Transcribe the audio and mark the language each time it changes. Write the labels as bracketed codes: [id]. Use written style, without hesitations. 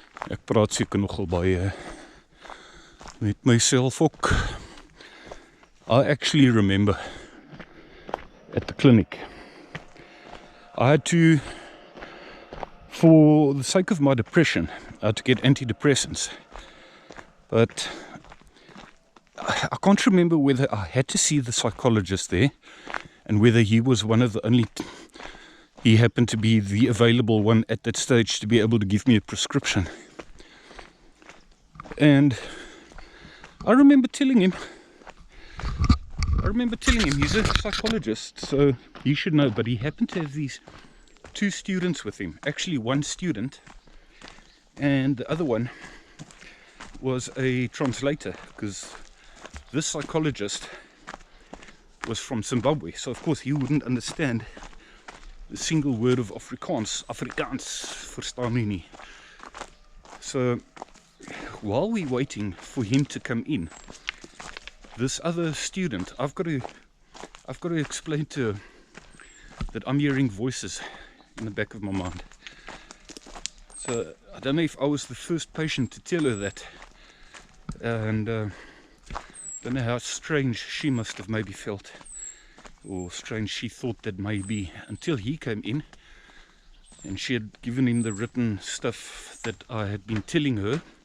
[af] Ek praat seker nogal baie met myself ook. [en] I actually remember at the clinic, I had to, for the sake of my depression, I had to get antidepressants, but I can't remember whether I had to see the psychologist there and whether he was one of the only, he happened to be the available one at that stage to be able to give me a prescription. And I remember telling him he's a psychologist, so he should know, but he happened to have these two students with him. Actually, one student, and the other one was a translator, because this psychologist was from Zimbabwe, so of course he wouldn't understand a single word of Afrikaans. [af] Afrikaans verstaan nie. [en] So while we're waiting for him to come in, this other student, I've got to explain to her that I'm hearing voices in the back of my mind. So I don't know if I was the first patient to tell her that, and don't know how strange she must have maybe felt, or strange she thought that may be, until he came in and she had given him the written stuff that I had been telling her,